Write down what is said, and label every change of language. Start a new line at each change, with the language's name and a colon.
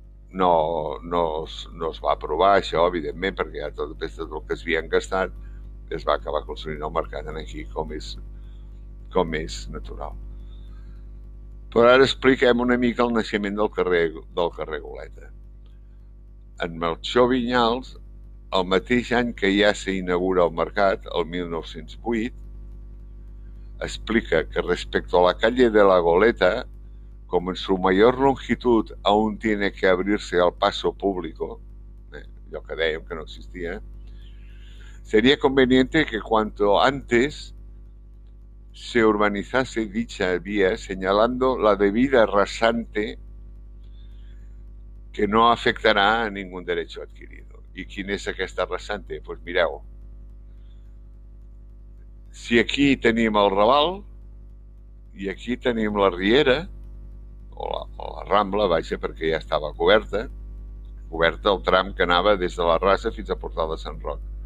Catalan: No es va aprovar això, evidentment, perquè ja tot el que es havien gastat es va acabar construint el mercat aquí com és natural. Però ara expliquem una mica el naixement del carrer Goleta. En Melchor Vinyals, el mateix any que ja s'inaugura el mercat, el 1908, explica que
Spanish: respecto a la calle de la Goleta, como en su mayor longitud aún tiene que abrirse al paso público, lo que
Catalan: dèiem
Spanish: que no existía, sería conveniente que cuanto antes se urbanizase dicha vía, señalando la debida rasante que no afectará a ningún derecho adquirido.
Catalan: I quina és aquesta rasante? Doncs mireu, si aquí tenim el Raval i aquí tenim la Riera, o la Rambla, vaja, perquè ja estava coberta el tram que anava des de la Rasa fins a Portal de Sant Roc.